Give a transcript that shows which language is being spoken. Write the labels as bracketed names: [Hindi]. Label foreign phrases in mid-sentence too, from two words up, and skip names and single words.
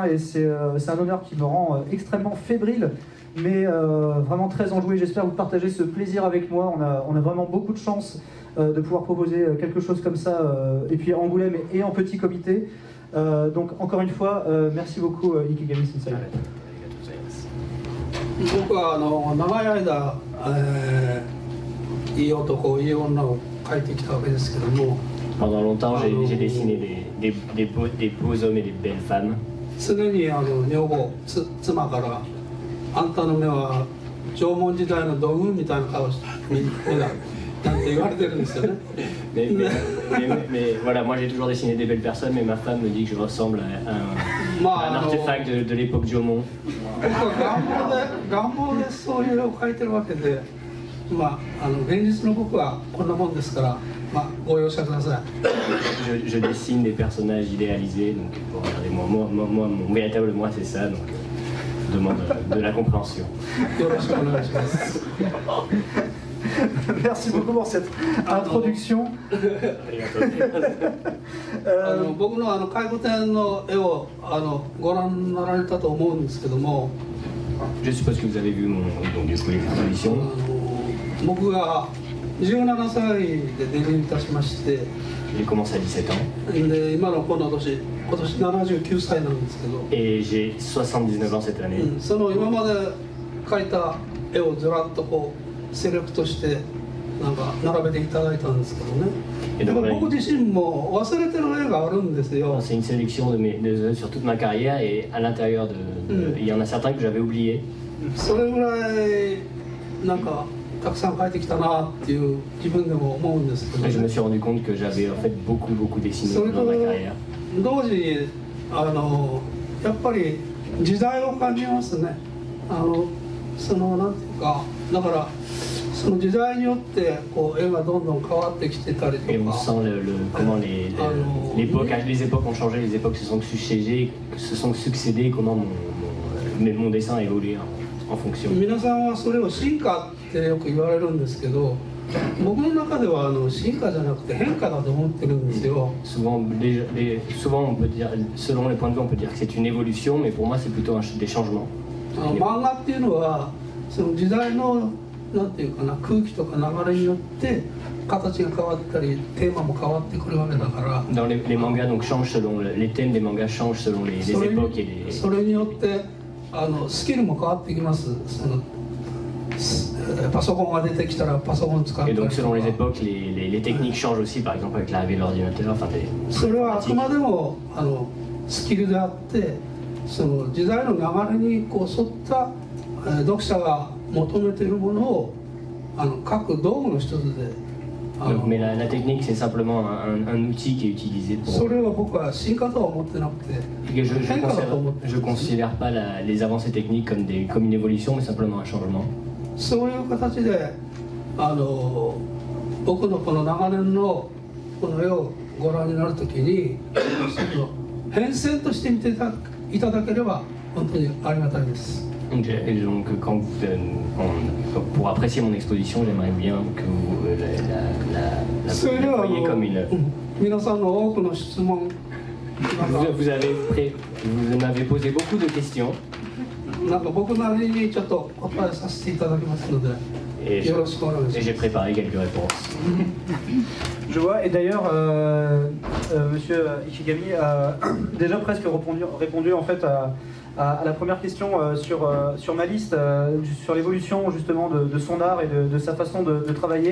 [French] Et c'est un honneur qui me rend extrêmement fébrile, mais vraiment très enjoué. J'espère que vous partagez ce plaisir avec moi. On a vraiment beaucoup de chance de pouvoir proposer quelque chose comme ça, et puis à Angoulême et en petit comité. Donc encore une fois, merci beaucoup Ikegami Sensei. [Japanese] 僕は長い間、いい男、いい女を描いてきたわけですけども、 [French] Pendant longtemps, j'ai dessiné des beaux hommes et des belles femmes. [Japanese] 常に女房、妻からあんたの目は縄文時代の土偶みたいな顔して目だなんて言われてるんですよね。 [French] Mais voilà, moi j'ai toujours dessiné des belles personnes, mais ma femme me dit que je ressemble à un artefact de l'époque Jomon. [Japanese] 僕は願望でそういう絵を描いてるわけで、現実の僕はこんなもんですから、ご容赦ください。 [French] Je dessine des personnages idéalisés, donc regardez-moi, mon véritable moi c'est ça, donc je demande de la compréhension. [Japanese] よろしくお願いします。 [French] Merci beaucoup pour cette introduction. [Japanese] 僕の回顧展の絵をご覧になられたと思うんですけども、 [French] Je suppose que vous avez vu donc, du coup, les expositions. [Japanese] 僕が17歳でデビューいたしまして、 [French] J'ai commencé à 17 ans. [Japanese] で今のこの年、今年79歳なんですけど、 [French] Et j'ai 79 ans cette année. [Japanese] その今まで描いた絵をずらっとこうセレクトして並べていただいたんですけどね。でも僕自身も忘れてる絵があるんですよ。 [French] C'est une sélection de sur toute ma carrière et à l'intérieur il y en a certains que j'avais oubliés. [Japanese] それぐらいたくさん描いてきたなっていう自分でも思うんですけど、 [French] Et je me suis rendu compte que j'avais en fait beaucoup dessiné dans ma carrière. [Japanese] 同時にやっぱり時代を感じますね。なんていうか、だからその時代によってこう絵がどんどん変わってきてたりとか。 [French] Et on sent comment les époques ont changé, les époques se sont succédées, comment mon dessin a évolué en fonction. [Japanese] 皆さんはそれを進化ってよく言われるんですけど、僕の中では進化じゃなくて変化だと思ってるんですよ。 [French] Souvent on peut dire, selon les points de vue, on peut dire que c'est une évolution, mais pour moi c'est plutôt des changements. [Japanese] 漫画っていうのはその時代のなんていうかな、空気とか流れによって形が変わったりテーマも変わってくるわけだから。 [French] Dans les mangas donc changent selon les thèmes des mangas changent selon les époques et les. [Japanese] それによってスキルも変わってきます。パソコンが出てきたらパソコン使ったり [French] Et [Japanese] と [French] donc [Japanese] か。 [French] selon les époques, les techniques changent aussi, par exemple avec l'arrivée de l'ordinateur. Enfin, [Japanese] それはあくまでもスキルであって、その時代の流れにこう沿った読者が求めているものを各道具の一つで。 [French] donc, mais la technique c'est simplement un outil qui est utilisé pour. [Japanese] それは僕は進化とは思ってなくて。 [French] Et je considère pas les avancées techniques comme une évolution, mais simplement un changement. [Japanese] そういう形で僕のこの長年のこの絵をご覧になるときに変遷として見ていただければ本当にありがたいです。 [French] Donc quand pour apprécier mon exposition, j'aimerais bien que vous la voyez comme une. [Japanese] 皆さんの多くの質問 [French] vous m'avez posé beaucoup de questions. [Japanese] 僕なりにちょっと答えさせていただきますので。 [French] Et j'ai préparé quelques réponses. Je vois, et d'ailleurs, monsieur Ishigami a déjà presque répondu en fait à la première question sur ma liste, sur l'évolution justement de son art et de sa façon de travailler.